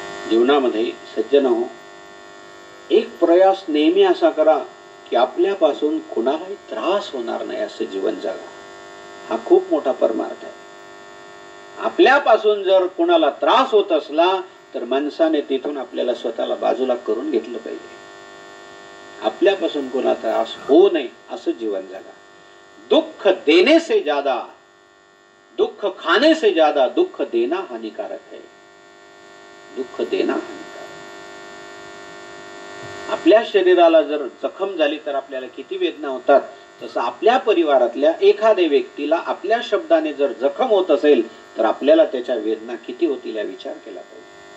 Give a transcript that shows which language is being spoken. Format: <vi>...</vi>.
<mr>जीवनामध्ये सज्जन हो, एक प्रयास नेहमी असा करा की आपल्यापासून कुणालाही त्रास होणार नाही असं जीवन जगा. हा खूप मोठा परमार्थ आहे. आपल्यापासून जर कुणाला त्रास होत असला तर माणसाने तिथून आपल्याला स्वतःला बाजूला करून घेतलं पाहिजे. आपल्यापासून कोणाला त्रास होऊ नये असं जीवन जगा.</mr> <hi>दुख देने से ज्यादा, दुख खाने से ज्यादा दुख देना हानिकारक है. दुःख देना हानिकारक.</hi> <mr>आपल्या शरीराला जर जखम झाली तर आपल्याला किती वेदना होतात, तसं आपल्या परिवारातल्या एखाद्या व्यक्तीला आपल्या शब्दाने जर जखम होत असेल तर आपल्याला त्याच्या वेदना किती होतील या विचार केला पाहिजे.</mr>